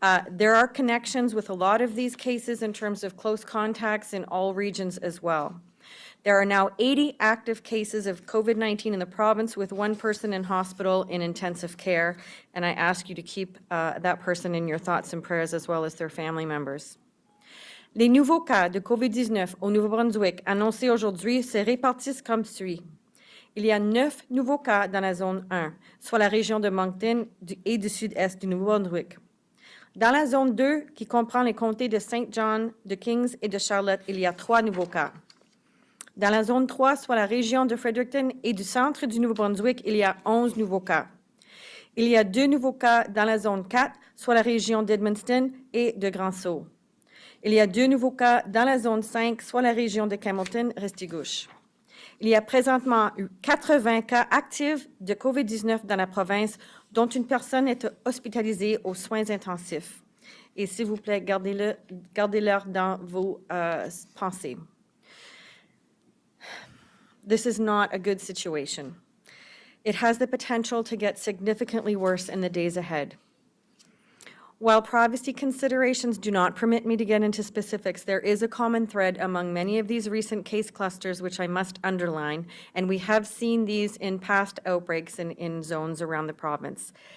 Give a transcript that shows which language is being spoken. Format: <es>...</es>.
<en>There are connections with a lot of these cases in terms of close contacts in all regions as well. There are now 80 active cases of COVID-19 in the province, with 1 person in hospital in intensive care, and I ask you to keep that person in your thoughts and prayers as well as their family members.</en> <fr>Les nouveaux cas de COVID-19 au Nouveau-Brunswick annoncés aujourd'hui se répartissent comme suit. Il y a 9 nouveaux cas dans la zone 1, soit la région de Moncton et du sud-est du Nouveau-Brunswick. Dans la zone 2, qui comprend les comtés de St. John, de Kings et de Charlotte, il y a 3 nouveaux cas. Dans la zone 3, soit la région de Fredericton et du centre du Nouveau-Brunswick, il y a 11 nouveaux cas. Il y a 2 nouveaux cas dans la zone 4, soit la région d'Edmundston et de Grand-Sault. Il y a 2 nouveaux cas dans la zone 5, soit la région de Hamilton-Restigouche. Il y a présentement 80 cas actifs de COVID-19 dans la province, dont une personne est hospitalisée aux soins intensifs. Et s'il vous plaît, gardez-le dans vos pensées.</fr> <en>This is not a good situation. It has the potential to get significantly worse in the days ahead. While privacy considerations do not permit me to get into specifics, there is a common thread among many of these recent case clusters which I must underline, and we have seen these in past outbreaks in zones around the province.</en>